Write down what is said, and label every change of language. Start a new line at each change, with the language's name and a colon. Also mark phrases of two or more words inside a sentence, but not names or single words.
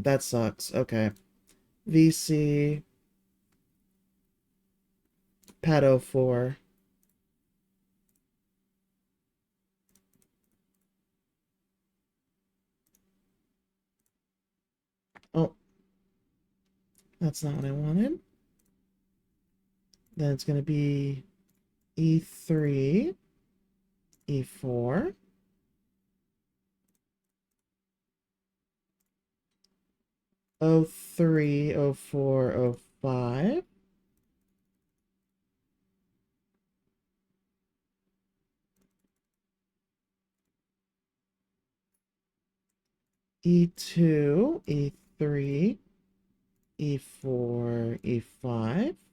English: That sucks. Okay. VC. Pad 04. Oh. That's not what I wanted. Then it's going to be E3. E4. O3, O4, O5. E2, E3, E4, E5.